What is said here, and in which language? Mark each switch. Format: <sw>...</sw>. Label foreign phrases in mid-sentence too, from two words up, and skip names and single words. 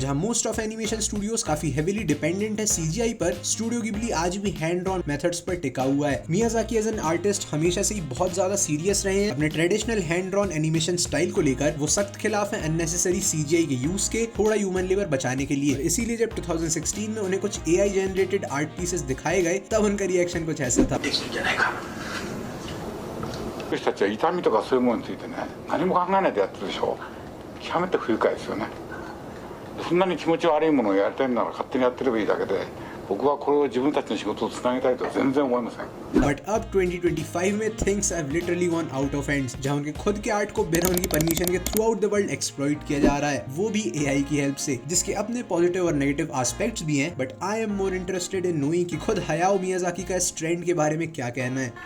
<hi>जहां</hi> <en>most of animation studios</en> <hi>काफी</hi> <en>heavily dependent</en> <hi>है सीजीआई पर, स्टूडियो गिबली आज भी</hi> <en>hand on methods</en> <hi>पर टिका हुआ है। मियाजाकी</hi> <en>as an artist</en> <hi>हमेशा से ही बहुत ज्यादा सीरियस रहे हैं अपने</hi> <en>traditional hand drawn animation style</en> <hi>को लेकर। वो सख्त खिलाफ है</hi> <en>unnecessary CGI</en> <hi>के यूज के, थोड़ा</hi> <en>human labour</en> <hi>बचाने के लिए। इसीलिए जब 2016 में उन्हें कुछ</hi> <en>AI generated art pieces</en> <hi>दिखाए गए तब उनका रिएक्शन कुछ ऐसा था।</hi> <ja>私たちは痛みとかそういうものについてね、何も考えないでやってるでしょ。極めて不愉快ですよね。そんなに気持ち悪いものをやりたいなら勝手にやってればいいだけで、僕はこれを自分たちの仕事をつなげたいとは全然思いません。</ja> <hi>बट अब 2025 में</hi> <en>things have literally gone out of hands,</en> <hi>जहां उनके खुद के आर्ट को बिना उनकी परमिशन के</hi> <en>throughout the world exploit</en> <hi>किया जा रहा है, वो भी एआई की हेल्प से, जिसके अपने पॉजिटिव और</hi> <en>negative aspects</en> <hi>भी हैं।</hi> <en>but I am more interested in knowing</en> <hi>कि खुद हायाओ मियाजाकी का इस ट्रेंड के बारे में क्या कहना है।</hi>